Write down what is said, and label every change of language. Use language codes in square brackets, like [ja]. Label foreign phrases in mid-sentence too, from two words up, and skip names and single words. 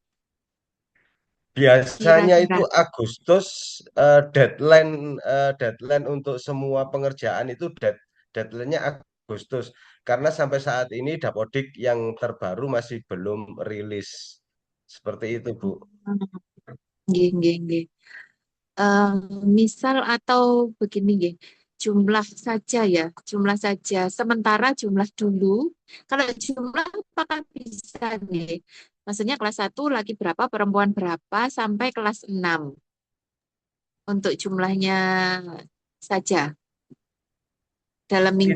[id] Biasanya Kira-kira. itu Agustus deadline untuk semua pengerjaan itu deadline-nya Agustus. Karena sampai saat ini Dapodik yang terbaru masih belum rilis. Seperti itu, Bu. [jv] Nggih, nggih, nggih. [id] Eh, Misal atau begini nggih, jumlah saja ya, jumlah saja. Sementara jumlah dulu, kalau jumlah apakah bisa nih? Maksudnya kelas 1 laki berapa, perempuan berapa, sampai kelas 6 untuk jumlahnya saja dalam minggu